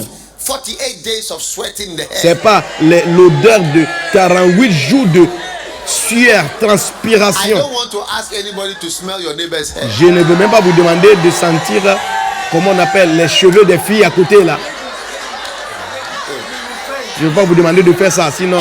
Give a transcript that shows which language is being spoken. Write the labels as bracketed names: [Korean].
[English] of 48 days of sweat in the hair. [French] C'est pas l'odeur de 48 jours de sueur, [English] I [French] transpiration. [English] don't want to ask anybody to smell your neighbor's hair. [French] Je ne veux même pas vous demander de sentir, comment on appelle, les cheveux des filles à côté là. Je ne veux pas vous demander de faire ça, sinon.